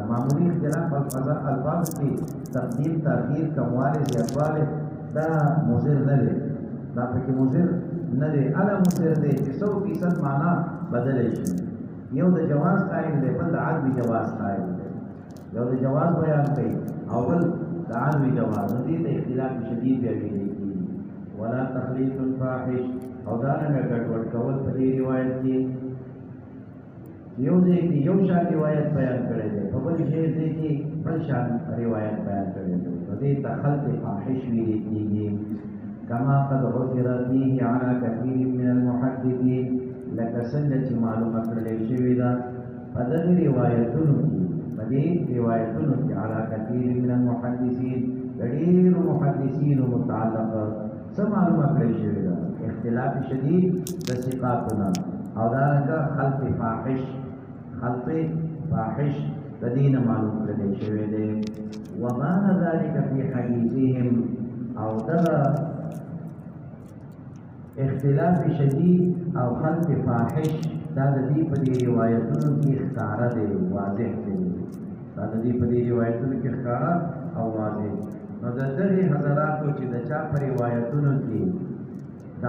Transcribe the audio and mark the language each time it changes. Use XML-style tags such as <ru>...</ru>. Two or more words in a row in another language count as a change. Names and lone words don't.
<ps>معمولی اختلاف الفاظ کې تقدیم تاخیر کمواله زیاتواله دا مضر نه دی دا پکې مضر نه دی الا مضر دی چې 100% معنا بدل شي یو د جواز قائل دی بل د عدم جواز قائل دی یو د جواز بیان کوي او بل د عدم جواز دې ته اختلاف شدید دی</ps> <ar>ولا تخلیط الفاحش</ar> <ps>او دا نه ګډوډ کول په دې روایت کې یو ځای کې یو شان روایت بیان کړی دی په بل ځای کې بل شان روایت بیان کړی دی نو دې ته خلط فاحش ویل کېږي</ps> <ar>كما قد عثر فيه على كثير من المحدثين</ar> <ps>لك څنګه چې معلومه کړل شوې ده په دې روایتونو کې</ps> <ar>على كثير من المحدثين غير محدثين</ar> <ps>متعلق څه معلومه کړل شوې ده اختلاف شدید د ثقاتنا او دا خلط فاحش د دین معلوم کړل شوې ده</ps> <ar>وما ذلك في حديثهم</ar> <ps>او دا اختلاف شدید او خلط فاحش دا د دې په دې روایتونو کې ښکاره دی واضح دی دا د دې په دې روایتونو کې ښکاره او واضح نو د دغې حضراتو چې د چا په روایتونو کې دا</ps>